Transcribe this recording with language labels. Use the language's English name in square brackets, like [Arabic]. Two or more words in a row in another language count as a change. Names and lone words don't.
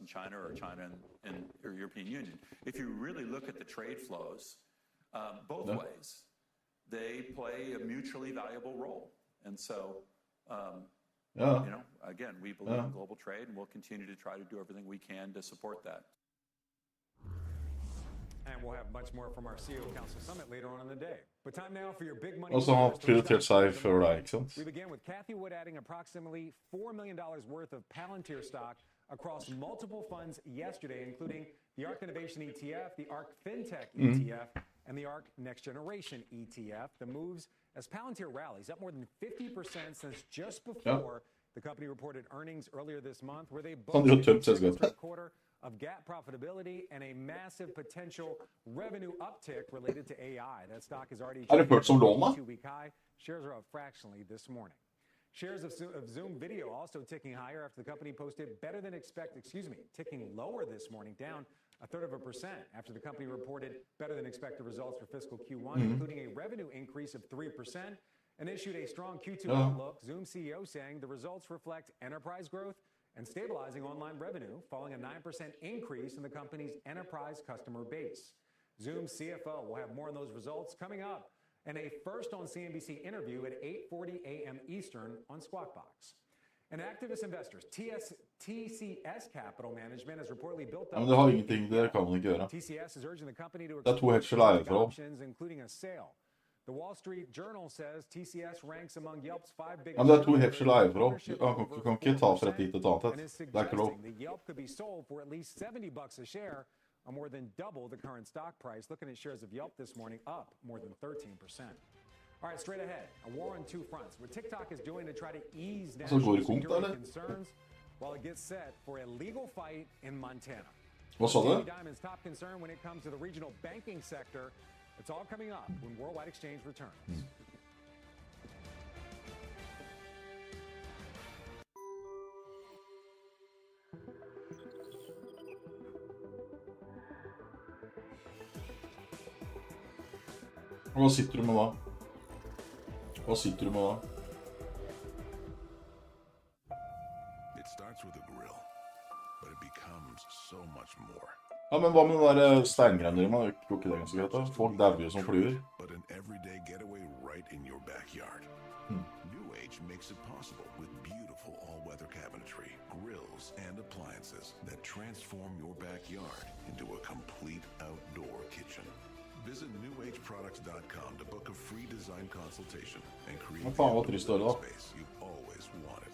[English] and China, or China and the European Union. If you really look at the trade flows, both ways, they play a mutually valuable role. And so, again, we believe in global trade, and we'll continue to try to do everything we can to support that. And we'll have much more from our CEO Council Summit later on in the day. But time now for your big money. [Norwegian] Og så har han prioritert seg før deg, ikke sant? [English] We begin with Kathy Wood adding approximately $4 million worth of Palantir stock across multiple funds yesterday, including the ARK Innovation ETF, the ARK FinTech ETF, and the ARK Next Generation ETF. The moves as Palantir rallies up more than 50% since just before the company reported earnings earlier this month, where they both a quarter of GAAP profitability and a massive potential revenue uptick related to AI. That stock is already [Norwegian] Er det ført som lån, da? [English] 2-week high. Shares are up fractionally this morning. Shares of Zoom Video also ticking higher after the company posted ticking lower this morning, down 1/3% after the company reported better than expected results for fiscal Q1, including a revenue increase of 3%, and issued a strong Q2 outlook. Zoom CEO saying the results reflect enterprise growth and stabilizing online revenue, following a 9% increase in the company's enterprise customer base. Zoom's CFO will have more on those results coming up, and a first on CNBC interview at 8:40 a.m. Eastern on Squawk Box. And activist investors, TCS Capital Management has reportedly built up. [Norwegian] Men det har ingenting, det kan man ikke gjøre. [English] TCS is urging the company to [Norwegian] Det to helt skjellige [English] options, including a sale. The Wall Street Journal says TCS ranks among Yelp's 5 biggest. [Norwegian] Ja, men det to helt skjellige forhold. Du kan ikke ta fra et hit til et annet. Det ikke lov. [English] Yelp could be sold for at least $70 a share, or more than double the current stock price. Looking at shares of Yelp this morning, up more than 13%. All right, straight ahead, a war on two fronts. What TikTok is doing to try to ease national security concerns while it gets set for a legal fight in Montana. [Norwegian] Hva sa du? [English] Diamond's top concern when it comes to the regional banking sector. It's all coming up when Worldwide Exchange returns. [Norwegian] Hva sitter du med da? Hva sitter du med da? [English] It starts with a grill, but it becomes so much more. [Norwegian] Ja, men hva med den der steingreiene? Man går ikke det ganske greit da? Folk dauer jo som fluer. [English] But an everyday getaway right in your backyard. New Age makes it possible with beautiful all-weather cabinetry, grills, and appliances that transform your backyard into a complete outdoor kitchen. Visit newageproducts.com to book a free design consultation and create the space you've always wanted.